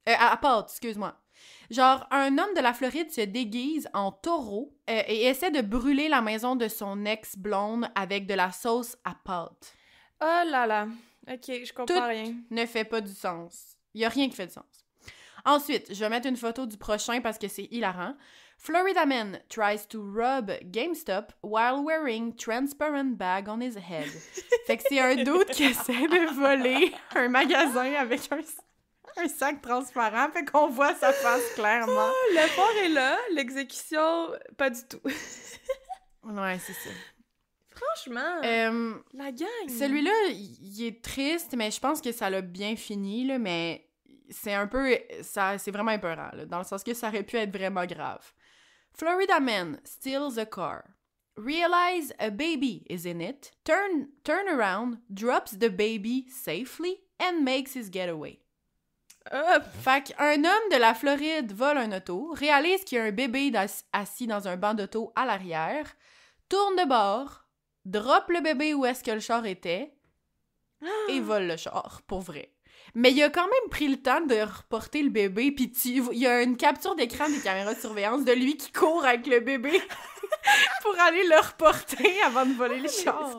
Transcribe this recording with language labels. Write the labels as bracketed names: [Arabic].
[French] À pâte, excuse-moi. Genre, un homme de la Floride se déguise en taureau et essaie de brûler la maison de son ex-blonde avec de la sauce à pâte. Oh là là. Ok, je comprends rien. Ne fait pas du sens. Il y a rien qui fait du sens. Ensuite, je vais mettre une photo du prochain parce que c'est hilarant. [English] Florida man tries to rob GameStop while wearing transparent bag on his head. [French] Fait que c'est un dude qui essaie de voler un magasin avec un sac transparent, fait qu'on voit sa face clairement. Oh, l'effort est là, l'exécution, pas du tout. Ouais, c'est ça. Franchement, la gang! Celui-là, il est triste, mais je pense que ça l'a bien fini, là, mais c'est un peu... c'est vraiment épeurant, là, dans le sens que ça aurait pu être vraiment grave. [English] Florida man steals a car. Realize a baby is in it. Turn around, drops the baby safely, and makes his getaway. [French] Fait qu'un homme de la Floride vole un auto, réalise qu'il y a un bébé assis dans un banc d'auto à l'arrière, tourne de bord, drop le bébé où est-ce que le char était, et vole le char, pour vrai. Mais il a quand même pris le temps de reporter le bébé, pis il y a une capture d'écran des caméras de surveillance de lui qui court avec le bébé pour aller le reporter avant de voler le char.